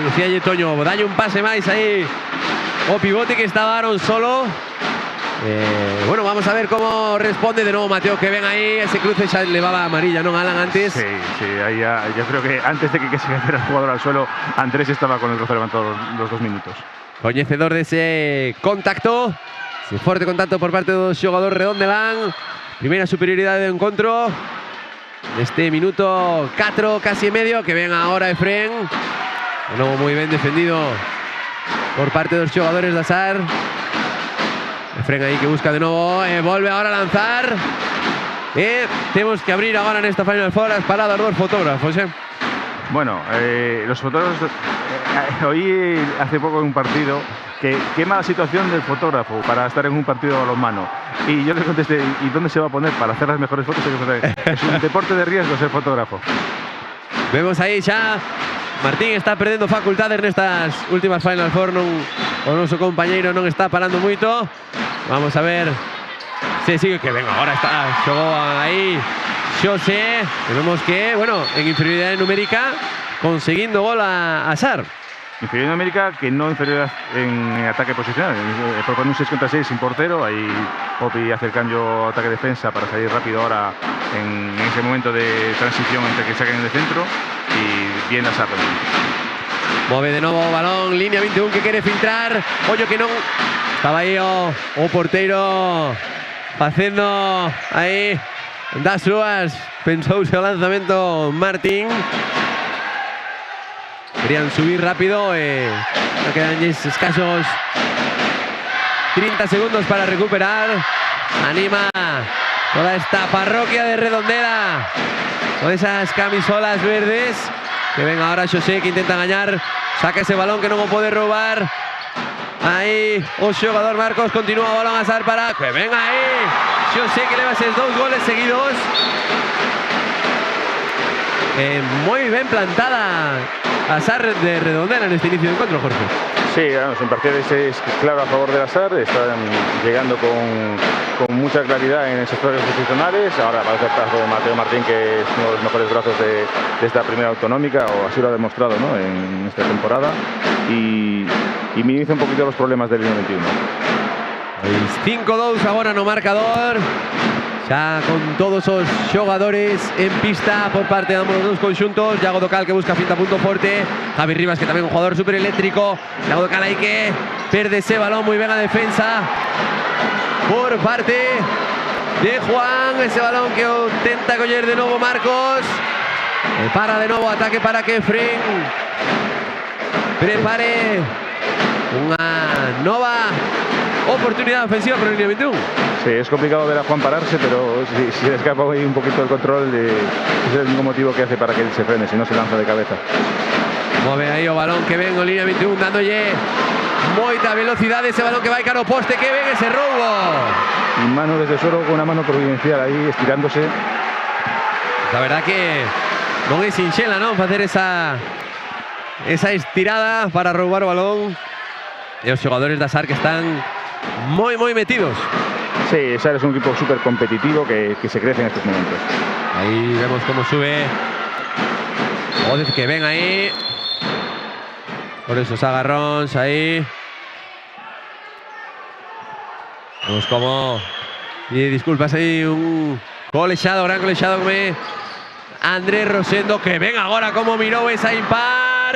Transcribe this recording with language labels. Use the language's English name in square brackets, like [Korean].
[Galician] Decía Toño, dalle un pase máis aí o pivote, que estaba Aarón solo. [Spanish] Bueno, vamos a ver cómo responde de nuevo Mateo, que ven ahí ese cruce, ya levaba amarilla, ¿no, Alan, antes? Sí, ahí ya, yo creo que antes de que se cayera el jugador al suelo, Andrés estaba con el brazo levantado los 2 minutos. [Galician] Coñecedor de ese contacto, ese fuerte contacto por parte do xogador Redondelán. Primeira superioridade do encontro neste minuto 4, casi medio, que ven agora Efren. De novo moi ben defendido por parte dos xogadores da SAR. Efren aí que busca de novo, volve agora a lanzar. Temos que abrir agora nesta Final Four as paradas dos fotógrafos, [Spanish] Bueno, los fotógrafos, oí hace poco en un partido que qué mala situación del fotógrafo para estar en un partido de balonmano. Y yo le contesté, ¿y dónde se va a poner para hacer las mejores fotos? Es un deporte de riesgo ser fotógrafo. [Galician] Vemos aí xa Martín está perdendo facultades nestas últimas Final Four, o noso compañeiro non está parando moito. Vamos a ver se sigue, que venga, agora está, xogou aí Xosé, e vemos que, bueno, en inferioridade numérica conseguindo gol a SAR. [Spanish] Inferioridad numérica que no inferior en ataque posicional, propone un 6 contra 6 sin portero. Ahí Popi hace el cambio ataque-defensa para salir rápido ahora en ese momento de transición entre que saquen de centro. y bien Azar también. [Galician] Move de novo o balón, línea 21 que quere filtrar. Ollo que non estaba aí o porteiro facendo aí das súas. Pensouse o lanzamento Martín. [Spanish] Querían subir rápido e no quedan escasos 30 segundos para recuperar. [Galician] Anima toda esta parroquia de Redondela con esas camisolas verdes. [Spanish] Que venga ahora [Galician] Xosé que intenta gañar. Saca ese balón que non o pode roubar. Aí o xogador Marcos continúa o balón a Azar para que venga aí Xosé que leva eses 2 goles seguidos. Moi ben plantada Azar de Redondela neste inicio de encuentro, Jorge. [Spanish] Sí, vamos, en parciales es claro a favor del Azar, están llegando con mucha claridad en esos juegos posicionales. Ahora parece el caso de Mateo Martín, que es uno de los mejores brazos de esta primera autonómica, o así lo ha demostrado, ¿no?, en esta temporada, y minimiza un poquito los problemas del 21. [Galician] 5-2 agora no marcador. Xa con todos os xogadores en pista por parte de ambos os dous conxuntos. Iago Docal que busca finta punto forte. Javi Rivas que tamén [Spanish] un jugador super eléctrico. [Galician] Iago Docal aí que perde ese balón, moi ben a defensa por parte de Juan. Ese balón que o tenta coller de novo Marcos. Para de novo, ataque para que Fren prepare unha nova oportunidade ofensiva para el línea 21. [Spanish] Sí, es complicado ver a Juan pararse, pero si le escapa ahí un poquito el control, ese es el único motivo que hace para que él se frene, si no se lanza de cabeza. [Galician] Move aí o balón que ven o línea 21 dándolle moita velocidade, ese balón que vai cara ao poste, que ven ese roubo. [Spanish] Y mano desde suelo con una mano providencial ahí estirándose. La verdad que [Galician] non é sinxela, non, facer esa estirada para roubar o balón. E os xogadores da Azar que están moi metidos. [Spanish] Sí, Azar es un equipo súper competitivo que se crece en estos momentos. Ahí vemos cómo sube Odez que ven ahí por esos agarróns ahí. [Galician] Vemos como, y disculpas ahí, un colexado, gran colexado como Andrés Rosendo, que ven agora como mirou esa impar.